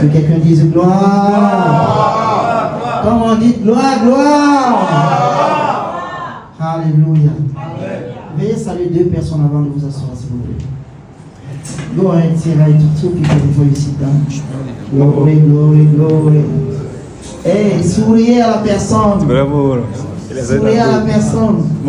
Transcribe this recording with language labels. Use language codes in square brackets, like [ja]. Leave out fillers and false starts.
[fr] Que quelqu'un dise gloire. Comment dites gloire, gloire. Alléluia. Veuillez saluer 2 personnes avant de vous asseoir, s'il vous plaît. [en] Go ahead, say hi to 2 people before you sit down. Glory, glory, glory. [fr] Hey, souriez à la personne. Souriez à la personne.